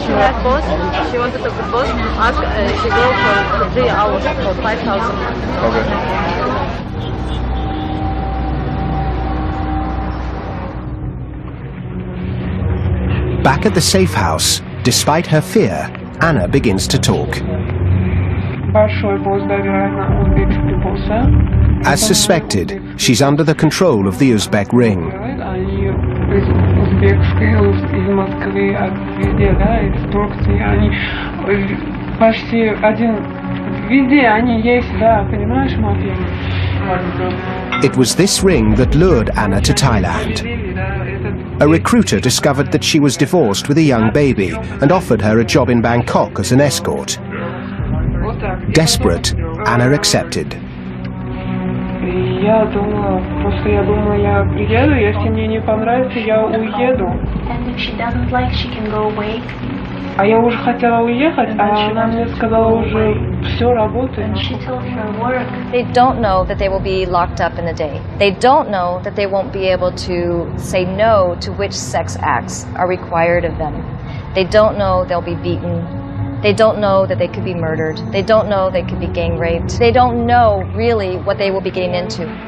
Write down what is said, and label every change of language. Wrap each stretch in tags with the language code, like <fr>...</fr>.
<en>She has both. She wanted to put both. Ask, she go for 3 hours for 5,000. Okay. Back at the safe house, despite her fear, Anna begins to talk.</en> <ru>Большой босс доверия узбекский босса.</ru> <en>As suspected, she's under the control of the Uzbek ring.</en> <ru>Они из узбекской, из Москвы, везде, да, из Турции, они почти один, везде они есть, да, понимаешь, мафия?</ru> <en>It was this ring that lured Anna to Thailand. A recruiter discovered that she was divorced with a young baby and offered her a job in Bangkok as an escort. Desperate, Anna accepted.</en> <ru>Я думала, я приеду, если мне не понравится, я уеду.</ru> <en>And if she doesn't like, she can go away.</en> <ru>А я уже хотела уехать, а она мне сказала уже все работает.</ru> <en>And she told her work. They don't know that they will be locked up in a day. They don't know that they won't be able to say no to which sex acts are required of them. They don't know they'll be beaten. They don't know that they could be murdered. They don't know they could be gang raped. They don't know really what they will be getting into.</en>